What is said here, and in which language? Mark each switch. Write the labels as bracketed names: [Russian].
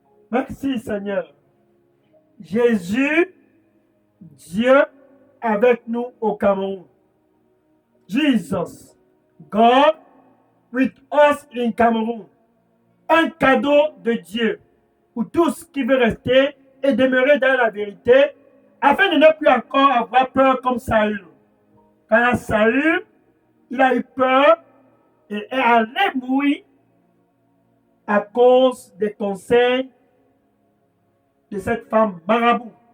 [French] Merci Seigneur. Jésus, Dieu avec nous au Cameroun. [English] Jesus, God with us in Cameroun. [French] Un cadeau de Dieu pour tous qui veulent rester et demeurer dans la vérité, afin de ne plus encore avoir peur comme Saül. Quand Saül, il a eu peur et est allé mourir à cause des conseils de cette femme marabout.